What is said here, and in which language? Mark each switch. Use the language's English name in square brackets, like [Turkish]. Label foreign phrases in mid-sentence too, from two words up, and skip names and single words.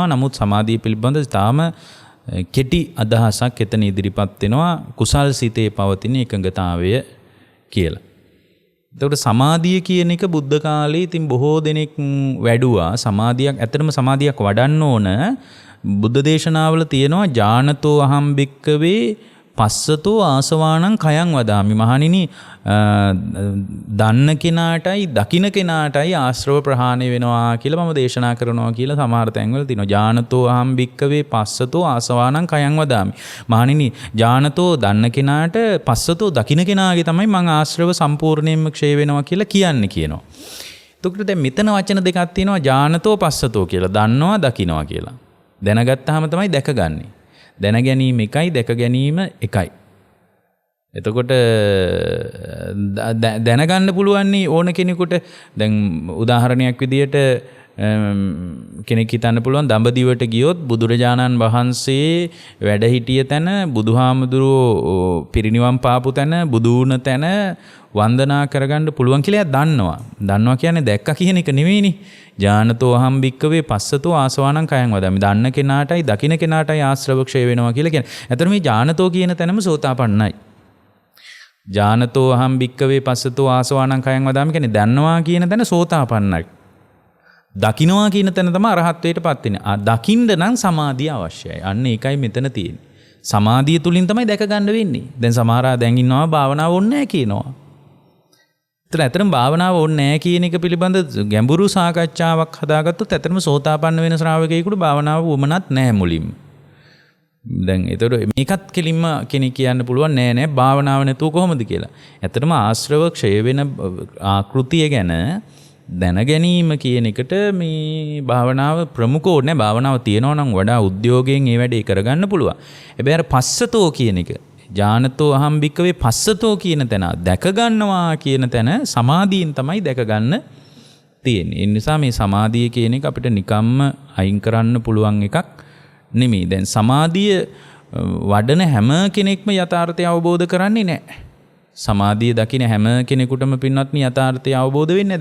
[Sinhala] නමුත් සමාධිය පිළිබඳ තාම කෙටි අදහසක් එතන ඉදිරිපත් වෙනවා කුසල්සිතේ පවතින එකඟතාවය කියලා. එතකොට සමාධිය කියන එක බුද්ධ කාලේ ඉතින් බොහෝ දෙනෙක් වැඩුවා. සමාධියක් ඇත්තටම සමාධියක් වඩන්න ඕන. බුද්ධ දේශනාවල තියෙනවා [Pali] ඥානතෝ අහම් භික්කවේ පස්සතෝ ආසවාණං කයං වදාමි. [Sinhala] මහණෙනි දන්න කෙනාටයි දකින්න කෙනාටයි ආශ්‍රව ප්‍රහාණය වෙනවා කියලා මම දේශනා කරනවා කියලා සමහර තැන්වල තියෙනවා. [Pali] ඥානතෝ අහම් භික්කවේ පස්සතෝ ආසවාණං කයං වදාමි. [Sinhala] මහණෙනි ඥානතෝ දන්න කෙනාට පස්සතෝ දකින්න කෙනාගේ තමයි මම ආශ්‍රව සම්පූර්ණයෙන්ම ක්ෂය වෙනවා කියලා කියනවා. එතකොට දැන් මෙතන වචන දෙකක් තියෙනවා [Pali] ඥානතෝ පස්සතෝ [Sinhala] කියලා. දන්නවා දකින්නවා කියලා. දැනගත්තාම තමයි දැකගන්නේ. දැන ගැනීම එකයි දැක ගැනීම එකයි. එතකොට දැනගන්න පුළුවන් ඕන කෙනෙකුට. දැන් උදාහරණයක් විදියට කෙනෙක් හිතන්න පුළුවන් දඹදිවට ගියොත් බුදුරජාණන් වහන්සේ වැඩ හිටිය තැන බුදුහාමුදුරුවෝ පිරිනිවන් පාපු තැන බුදු වුණ තැන වන්දනා කරගන්න පුළුවන් කියලා දන්නවා. දන්නවා කියන්නේ දැක්ක කියන එක නෙවෙයිනේ. [Pali] ඥානතෝ අහම් භික්කවේ පස්සතෝ ආසවාණං කයං වදාමි. [Sinhala] දන්න කෙනාටයි දකින්න කෙනාටයි ආශ්‍රව ක්ෂය වෙනවා කියලා කියන්නේ. ඇත්තට මේ ඥානතෝ කියන තැනම සෝතාපන්නයි. [Pali] ඥානතෝ අහම් භික්කවේ පස්සතෝ ආසවාණං කයං වදාමි [Sinhala] කියන්නේ දන්නවා කියන තැන සෝතාපන්නයි. දකින්නවා කියන තැන තමයි අරහත්ත්වයටපත් වෙන්නේ. දකින්න නම් සමාධිය අවශ්‍යයි. අන්න ඒකයි මෙතන තියෙන්නේ. සමාධිය තුලින් තමයි දැක ගන්න වෙන්නේ. දැන් සමහර අය දැන් ඉන්නවා භාවනාව ඕනේ නැහැ කියනවා. ඇත්තටම භාවනාව ඕනේ නැහැ කියන එක පිළිබඳ ගැඹුරු සාකච්ඡාවක් හදාගත්තොත් ඇත්තටම සෝතාපන්න වෙන ශ්‍රාවකයෙකුට භාවනාව වුමනත් නැහැ මුලින්ම. දැන් ඒතර මේකත් කෙලින්ම කෙනෙක් කියන්න පුළුවන් නෑ භාවනාව නැතුව කොහොමද කියලා. ඇත්තටම ආශ්‍රව ක්ෂය වෙන ආකෘතිය ගැන දැන ගැනීම කියන එකට මේ භාවනාව ප්‍රමුඛ ඕනේ. භාවනාව තියෙනවා නම් වඩා උද්‍යෝගයෙන් ඒ වැඩේ කරගන්න පුළුවන්. හැබැයි අර පස්සතෝ කියන එක [Pali] ඥානතෝ අහම් භික්කවේ පස්සතෝ [Sinhala] කියන තැන දැක ගන්නවා කියන තැන සමාධියෙන් තමයි දැක ගන්න තියෙන්නේ. ඒ නිසා මේ සමාධිය කියන එක අපිට නිකම්ම අයින් කරන්න පුළුවන් එකක් නෙමෙයි. දැන් සමාධිය වඩන හැම කෙනෙක්ම යථාර්ථය අවබෝධ කරන්නේ නැහැ. සමාධිය දකින හැම කෙනෙකුටම පින්වත්නි යථාර්ථය අවබෝධ වෙන්නේ.